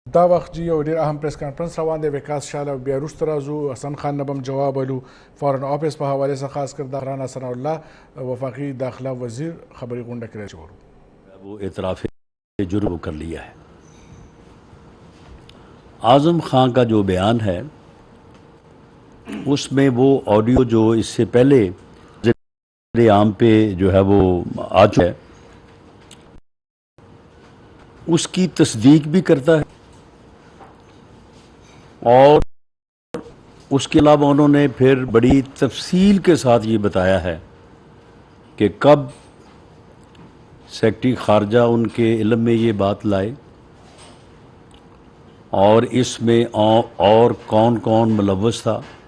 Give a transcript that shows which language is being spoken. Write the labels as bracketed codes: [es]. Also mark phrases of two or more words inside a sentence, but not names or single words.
[ps] دا وخت جی یو ډیر اهم [en] press conference [ps] روان دی وکاس شاله بیا وروسته راځو حسن خان نه به هم جواب ولو [en] foreign office [ps] په حوالې سره خاص کر د رانا ثناء الله وفاقی داخلہ وزیر خبری غونډه کړې چورو [ur] وہ اعتراف جرم کر لیا ہے۔ اعظم خان کا جو بیان ہے اس میں وہ آڈیو جو اس سے پہلے وزیر عام پہ جو ہے وہ آ چکا ہے اس کی تصدیق بھی کرتا ہے، اور اس کے علاوہ انہوں نے پھر بڑی تفصیل کے ساتھ یہ بتایا ہے کہ کب سیکرٹری خارجہ ان کے علم میں یہ بات لائے اور اس میں اور کون کون ملوث تھا۔